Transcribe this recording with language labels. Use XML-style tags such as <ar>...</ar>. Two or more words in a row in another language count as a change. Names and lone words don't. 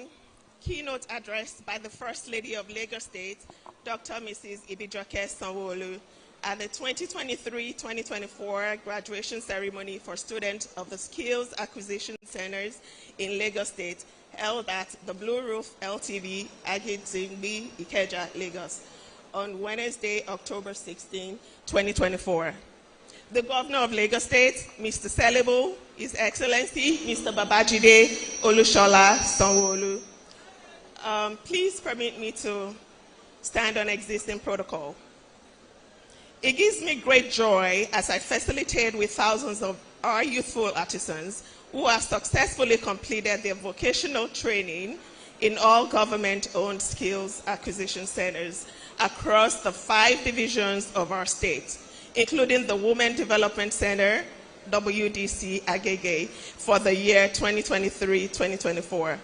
<en>Keynote address by the First Lady of Lagos State, Dr. Mrs. Ibijoke Sanwo-Olu, at the 2023-2024 graduation ceremony for students of the Skills Acquisition Centers in Lagos State, held at the Blue Roof LTV, Agizingbi, Ikeja, Lagos, on Wednesday, October 16, 2024. The Governor of Lagos State, Mr. Selibu, His Excellency, Mr. Babajide Olushola Sanwo-Olu. Please permit me to stand on existing protocol. It gives me great joy as I facilitate with thousands of our youthful artisans who have successfully completed their vocational training in all government-owned skills acquisition centers across the 5 divisions of our state, including the Women Development Center, WDC Agege, for the year 2023-2024.</en>